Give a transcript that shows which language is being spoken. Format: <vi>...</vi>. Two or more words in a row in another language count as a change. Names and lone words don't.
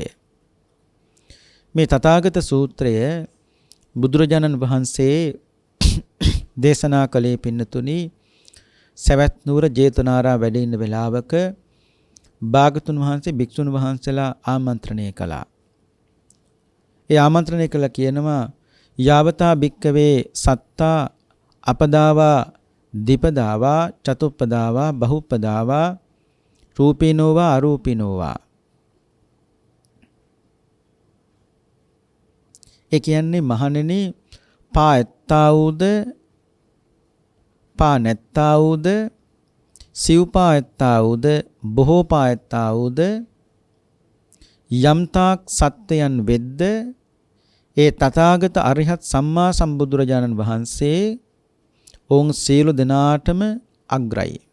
<si>මේ තථාගත සූත්‍රය බුදුරජාණන් වහන්සේ දේශනා කළේ පින්නතුනි සවැත් නුවර ජේතවනාරා වැඩ ඉන්න වෙලාවක භාගතුන් වහන්සේ භික්ෂුන් වහන්සේලා ආමන්ත්‍රණය කළා. ඒ ආමන්ත්‍රණය කළා කියනවා</si> <pi>යාවතා භික්කවේ සත්තා අපදාවා දීපදාවා චතුප්පදාවා බහුප්පදාවා රූපිනෝවා අරූපිනෝවා.</pi> <si>ඒ කියන්නේ මහණෙනි පා ඇත්තා වූද පා නැත්තා වූද සිව්පා ඇත්තා වූද බොහෝ පා ඇත්තා වූද යම්තාක් සත්‍යයන් වෙද්ද ඒ තථාගත අරිහත් සම්මා සම්බුදුරජාණන් වහන්සේ ඔවුන් සියලු දෙනාටම අග්‍රයි.</si>